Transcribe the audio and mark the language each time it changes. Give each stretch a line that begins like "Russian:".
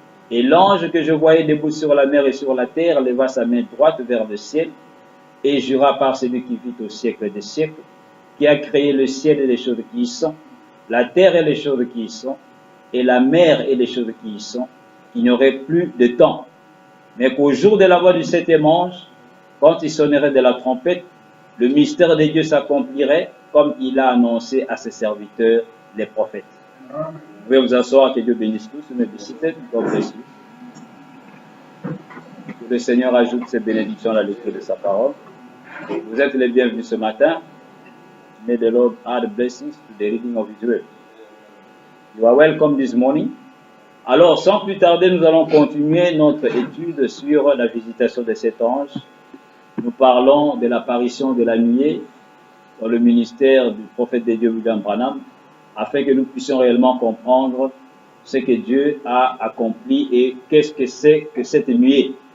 French: Et l'ange que je voyais debout sur la mer et sur la terre leva sa main droite vers le ciel et jura par celui qui vit au siècle des siècles, qui a créé le ciel et les choses qui y sont, la terre et les choses qui y sont, et la mer et les choses qui y sont, qu'il n'y aurait plus de temps, mais qu'au jour de la voix du 7e ange, quand il sonnerait de la trompette, le mystère de Dieu s'accomplirait comme il a annoncé à ses serviteurs, les prophètes. Vous pouvez vous asseoir, que Dieu bénisse tous, mes visités,
English: God bless you.
French: Que le Seigneur ajoute ses bénédictions à la lecture de sa parole. Vous êtes les bienvenus ce matin.
English: May the Lord add blessings to the reading of His word. You are welcome this morning.
French: Alors, sans plus tarder, nous allons continuer notre étude sur la visitation de cet ange. Nous parlons de l'apparition de la nuée dans le ministère du prophète de Dieu William Branham, afin que nous puissions réellement comprendre ce que Dieu a accompli et qu'est-ce que c'est que cette nuée.